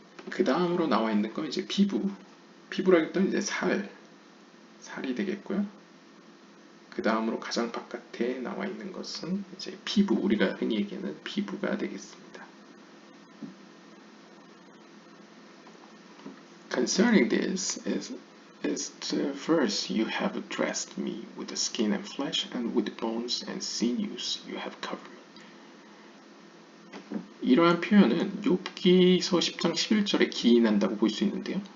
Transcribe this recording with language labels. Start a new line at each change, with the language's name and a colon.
Korean: 그 다음으로 나와 있는 건 이제 피부라기 때문에 이제 살이 되겠고요. 그 다음으로 가장 바깥에 나와 있는 것은 이제 피부, 우리가 흔히 얘기하는 피부가 되겠습니다.
English: Concerning this is the verse you have dressed me with the skin and flesh and with bones and sinews you have covered me.
Korean: 이러한 표현은 욥기서 10장 11절에 기인한다고 볼 수 있는데요.